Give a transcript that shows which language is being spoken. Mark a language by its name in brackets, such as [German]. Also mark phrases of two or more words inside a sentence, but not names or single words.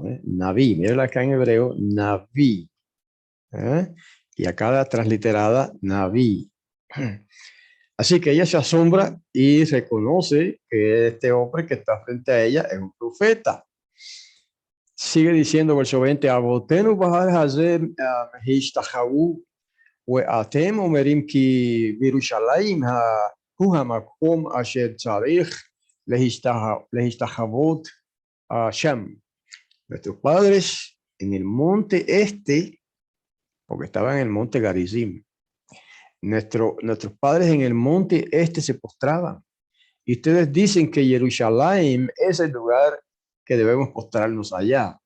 [Spanish] Naví, mira acá en hebreo, Naví. Y acá la transliterada, Naví. Así que ella se asombra y reconoce que este hombre que está frente a ella es un profeta. Sigue diciendo verso 20, [Hebrew] אבותינו בהר הזה השתחוו ואתם אומרים כי בירושלים הוא המקום אשר צריך להשתחוות שם. [Spanish] Nuestros padres en el monte este, porque estaban en el monte Garizim, nuestros padres en el monte este se postraban. Y ustedes dicen que Jerusalén es el lugar que debemos postrarnos allá.